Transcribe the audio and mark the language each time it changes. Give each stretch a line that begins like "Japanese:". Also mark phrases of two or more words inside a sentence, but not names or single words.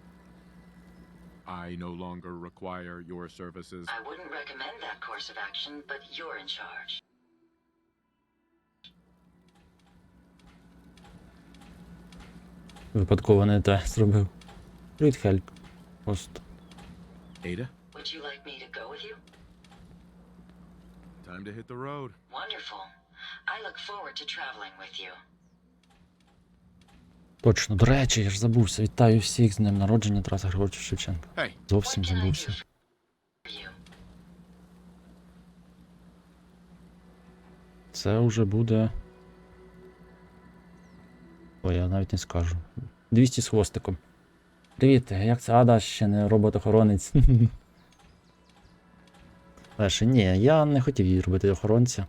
English: I no longer require your services. I wouldn't recommend that course of action, but you're in charge.
Ukrainian: Випадково не те зробив. Привіт, Хельк. Просто.
English: Ada? Would you like me to go with you? Time to hit the road. Wonderful. I look forward to traveling with you.
Ukrainian: Точно, до речі, я ж забувся. Вітаю всіх з днем народження Тараса Григоровича Шевченка.
English: Hey.
Ukrainian: Зовсім
English: What can I
Ukrainian: забувся.
English: do for you?
Ukrainian: Це вже буде... Ой, я навіть не скажу. 200 з хвостиком. Привіт, як це Ада, ще не робот-охоронець? Перше, ні, я не хотів її робити охоронця.